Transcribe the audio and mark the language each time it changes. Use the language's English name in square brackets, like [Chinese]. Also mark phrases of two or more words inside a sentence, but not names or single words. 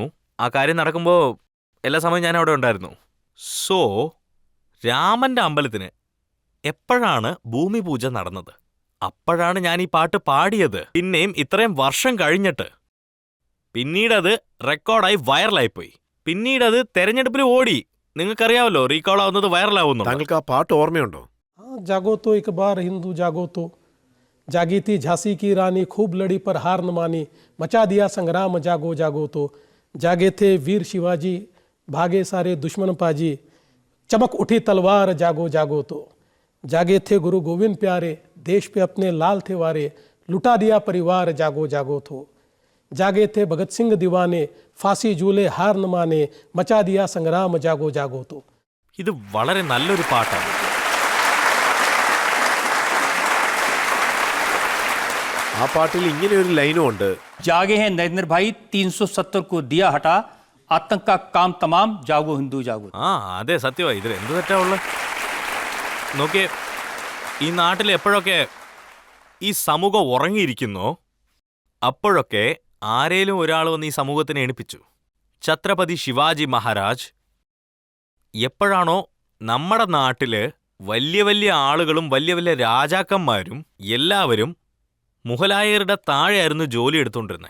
[Malayalam] ആ കാര്യം നടക്കുമ്പോൾ എല്ലാ സമയവും ഞാൻ അവിടെ ഉണ്ടായിരുന്നു. സോ രാമൻ്റെ അമ്പലത്തിന് എപ്പോഴാണ് ഭൂമി പൂജ നടന്നത്, അപ്പോഴാണ് ഞാൻ ഈ പാട്ട് പാടിയത്. പിന്നെയും ഇത്രയും വർഷം കഴിഞ്ഞിട്ട്. പിന്നീടത് റെക്കോർഡായി വൈറലായിപ്പോയി. പിന്നീടത് തെരഞ്ഞെടുപ്പിൽ ഓടി. നിങ്ങൾക്കറിയാമല്ലോ, റീകോൾ ആവുന്നത് വൈറലാവുന്നു. താങ്കൾക്ക് ആ പാട്ട് ഓർമ്മയുണ്ടോ? [Hindi] हाँ, जागो तो एक बार हिंदू जागो. तो जागी थी झांसी की रानी, खूब लड़ी पर हार न मानी, मचा दिया संग्राम जागो जागो. तो जागे थे वीर शिवाजी, भागे सारे दुश्मन पाजी, चमक उठी तलवार जागो जागो. तो जागे थे गुरु गोविंद प्यारे, देश पे अपने लाल थे वारे, लुटा दिया परिवार जागो जागो. तो जागे थे भगत सिंह दीवाने, फांसी झूले हार न माने, मचा दिया संग्राम जागो जागो. तो [Malayalam] ഇത് വളരെ നല്ലൊരു പാട്ടാണ്. ആ പാട്ടിൽ ഇങ്ങനെ ഒരു ലൈനും ഉണ്ട്. [Hindi] जागे हैं नरेंद्र भाई, 370 को दिया हटा, आतंक का काम तमाम, जागो हिंदू जागो. [Malayalam] ആ അതെ, സത്യമായി. ഇതിൽ എന്ത് തെറ്റാ ഉള്ളത്? നോക്കിയേ, ഈ നാട്ടിൽ എപ്പോഴൊക്കെ ഈ സമൂഹം ഉറങ്ങിയിരിക്കുന്നോ അപ്പോഴൊക്കെ ആരേലും ഒരാൾ വന്ന് ഈ സമൂഹത്തിനെ എണിപ്പിച്ചു. ഛത്രപതി ശിവാജി മഹാരാജ് എപ്പോഴാണോ നമ്മുടെ നാട്ടില് വലിയ വലിയ ആളുകളും വലിയ വലിയ രാജാക്കന്മാരും എല്ലാവരും മുഗലായരുടെ താഴെയായിരുന്നു ജോലി എടുത്തുകൊണ്ടിരുന്നത്.